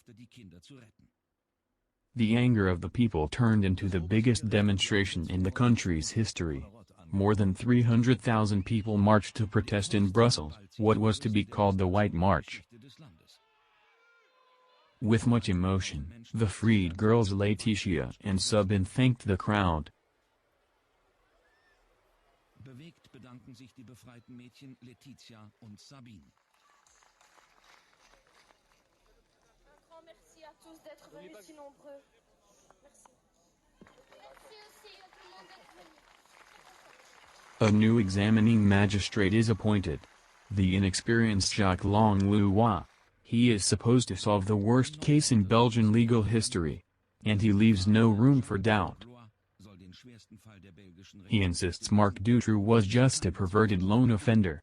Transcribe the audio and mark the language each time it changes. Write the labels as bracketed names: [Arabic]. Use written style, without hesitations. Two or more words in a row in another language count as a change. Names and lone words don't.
[English] The anger of the people turned into the biggest demonstration in the country's history. More than 300,000 people marched to protest in Brussels, what was to be called the White March. With much emotion, the freed girls Laetitia and Sabine thanked the crowd. [German] Bewegt bedanken sich die befreiten Mädchen Laetitia und Sabine. [French] Un grand merci à tous d'être venus si nombreux. Merci. Merci aussi à tout le monde d'être venu. [English] A new examining magistrate is appointed. The inexperienced Jacques Langlois. He is supposed to solve the worst case in Belgian legal history. And he leaves no room for doubt. He insists Marc Dutroux was just a perverted lone offender.